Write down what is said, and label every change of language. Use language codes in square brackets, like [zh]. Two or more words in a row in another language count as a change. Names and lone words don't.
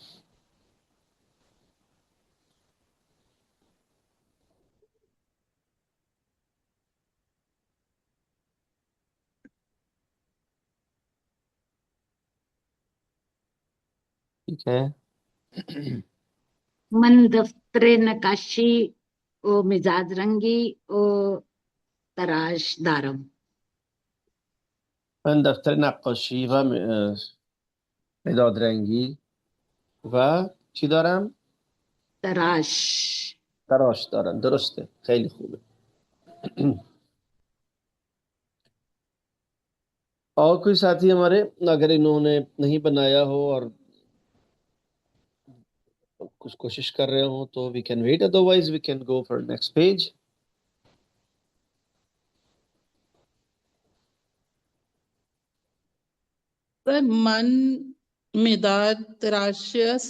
[hi] ठीक है. [fa] من دفتر نقاشی و مزاج رنگی و تراش دارم. من دفتر نقاشی و مداد رنگی و چی دارم؟ तराश। تراش دارم. درسته. خیلی خوبه. [hi] और कोई साथी हमारे, अगर इन्होंने नहीं बनाया हो और कुछ कोशिश कर रहे हो तो [en] we can wait, otherwise we can go for next page. [fa] سر من مداد تراشی است.